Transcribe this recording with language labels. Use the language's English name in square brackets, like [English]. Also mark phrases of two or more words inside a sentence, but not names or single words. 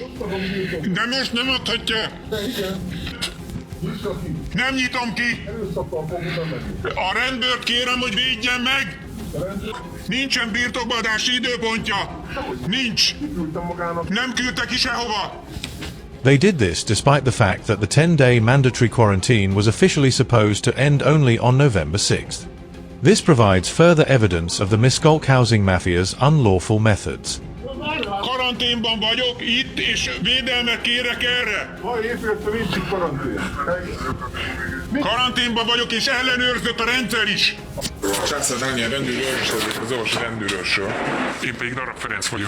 [Hungarian] De most nem adhatja. Nem nyitom ki. A rendőrt kérem, hogy védjen meg. Nincsen birtokbadási időpontja. Nincs. Nem küldte ki sehova. [English] They did this despite the fact that the 10-day mandatory quarantine was officially supposed to end only on November 6th. This provides further evidence of the Miskolc housing mafia's unlawful methods. [Hungarian] Karanténban vagyok itt, és védelmet kérek erre. Karanténban vagyok, és ellenőrzött a rendszer is. Sászor Dániel rendőrőrsről és az orvosi rendőrösről. Én pedig Darab Ferenc vagyok.